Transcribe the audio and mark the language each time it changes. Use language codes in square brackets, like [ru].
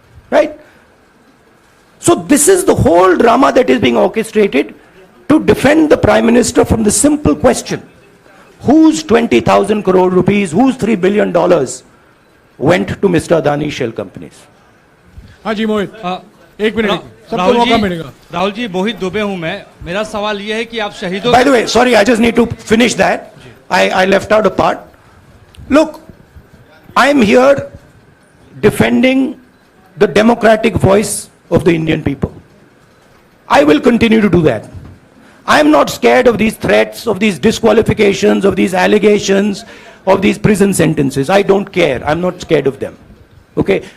[en] Right? So this is the whole drama that is being orchestrated to defend the Prime Minister from the simple question, whose 20,000 crore rupees, whose $3 billion went to Mr. Adani shell companies? [hi] हाँ जी मोहित, एक minute, सबको राहुल मौका जी, मिलेगा. राहुल जी, मोहित दुबे हूं मैं. मेरा सवाल यह है कि आप शहीदों. [en] By the way, sorry, I just need to finish that. I left out a part. Look, I'm here defending the democratic voice of the Indian people. I will continue to do that. I'm not scared of these threats, of these disqualifications, of these allegations, of these prison sentences. I don't care. I'm not scared of them. Okay?